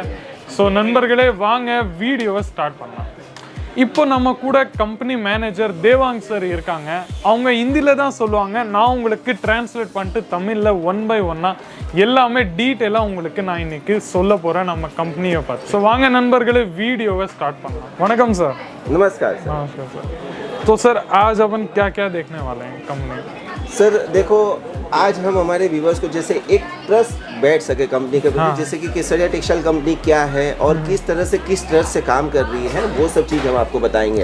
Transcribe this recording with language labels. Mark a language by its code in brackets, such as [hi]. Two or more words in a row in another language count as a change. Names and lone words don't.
[ta] ஸோ நண்பர்களே, வாங்க வீடியோவை ஸ்டார்ட் பண்ணலாம். இப்போ நம்ம கூட [en] company manager [ta] தேவாங் சார் இருக்காங்க. அவங்க ஹிந்தியில் தான் சொல்லுவாங்க, நான் உங்களுக்கு டிரான்ஸ்லேட் பண்ணிட்டு தமிழில் 1 by 1 எல்லாமே டீட்டெயிலாக உங்களுக்கு நான் இன்னைக்கு சொல்ல போகிறேன் நம்ம கம்பெனியை பார்த்து. ஸோ வாங்க நண்பர்களே, வீடியோவை ஸ்டாर्ट பண்ணலாம். வணக்கம் சார்। [hi] नमस्कार सर। नमस्कार सर। तो सर आज अपन क्या क्या देखने वाले हैं कंपनी? सर देखो, आज हम हमारे व्यूवर्स को जैसे एक ट्रस्ट बैठ सके कंपनी के प्रति, जैसे कि केसरिया टेक्सटाइल कंपनी क्या है और किस तरह से किस ट्रस्ट से काम कर रही है, वो सब चीज़ हम आपको बताएंगे।